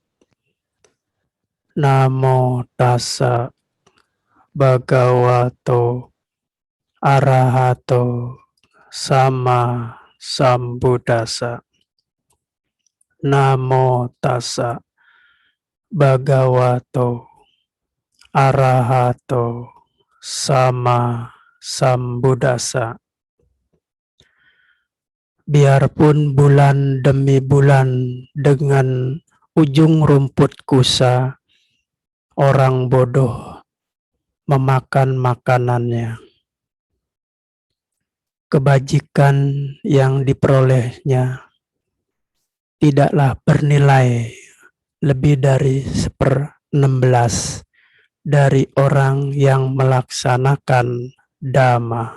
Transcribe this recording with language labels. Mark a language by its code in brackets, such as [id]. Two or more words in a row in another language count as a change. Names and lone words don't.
[pi] Namo tassa bhagavato arahato sama sambuddhassa. Namo tassa bhagavato arahato sama sambuddhassa. [id] Biarpun bulan demi bulan dengan ujung rumput kusa, orang bodoh memakan makanannya. Kebajikan yang diperolehnya tidaklah bernilai lebih dari 1/16 dari orang yang melaksanakan Dhamma.